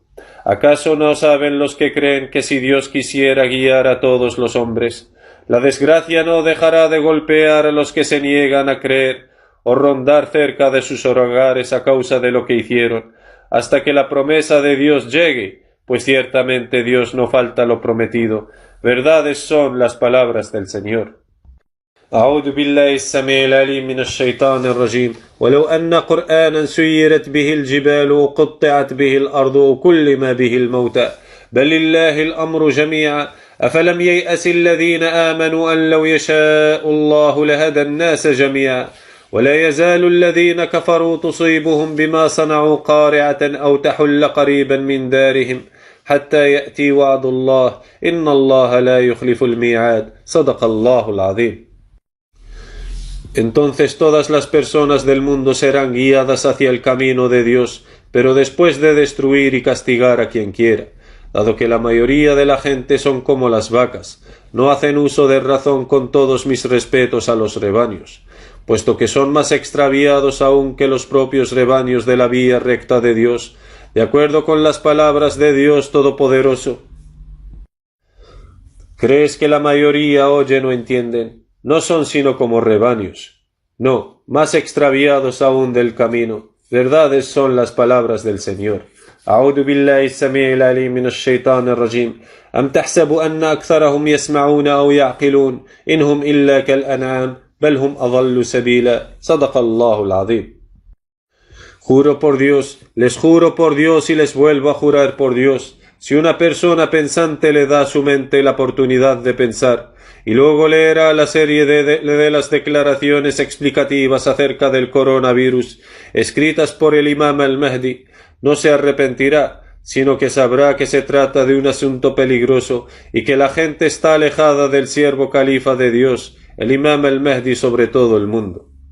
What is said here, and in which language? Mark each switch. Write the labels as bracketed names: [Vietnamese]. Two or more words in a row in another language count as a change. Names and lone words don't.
[Spanish] ¿Acaso no saben los que creen que si Dios quisiera guiar a todos los hombres, la desgracia no dejará de golpear a los que se niegan a creer o rondar cerca de sus hogares a causa de lo que hicieron, hasta que la promesa de Dios llegue? Pues ciertamente Dios no falta lo prometido. Verdades son las palabras del Señor. [Arabic] أعوذ بالله السميع العليم من الشيطان الرجيم ولو أن قرآنا سيرت به الجبال وقطعت به الأرض وكلم به الموتى بل لله الأمر جميعا أفلم ييأس الذين آمنوا أن لو يشاء الله لهدى الناس جميعا ولا يزال الذين كفروا تصيبهم بما صنعوا قارعة أو تحل قريبا من دارهم حتى يأتي وعد الله إن الله لا يخلف الميعاد صدق الله العظيم. [Spanish] Entonces todas las personas del mundo serán guiadas hacia el camino de Dios, pero después de destruir y castigar a quien quiera, dado que la mayoría de la gente son como las vacas, no hacen uso de razón. Con todos mis respetos a los rebaños, puesto que son más extraviados aún que los propios rebaños de la vía recta de Dios, de acuerdo con las palabras de Dios Todopoderoso. ¿Crees que la mayoría oyen o entienden? No son sino como rebaños. No, más extraviados aún del camino. Verdades son las palabras del Señor. [Arabic] أعوذ بالله السميع العليم من الشيطان الرجيم أم تحسب أن أكثرهم يسمعون أو يعقلون إنهم إلا كالأنعام بل هم أضل سبيلا صدق الله العظيم. [Spanish] Juro por Dios, les juro por Dios y les vuelvo a jurar por Dios, si una persona pensante le da a su mente la oportunidad de pensar y luego leerá la serie de las declaraciones explicativas acerca del coronavirus escritas por el imam al-Mahdi, no se arrepentirá, sino que sabrá que se trata de un asunto peligroso y que la gente está alejada del siervo califa de Dios, el Imam al-Mahdi, sobre todo el mundo.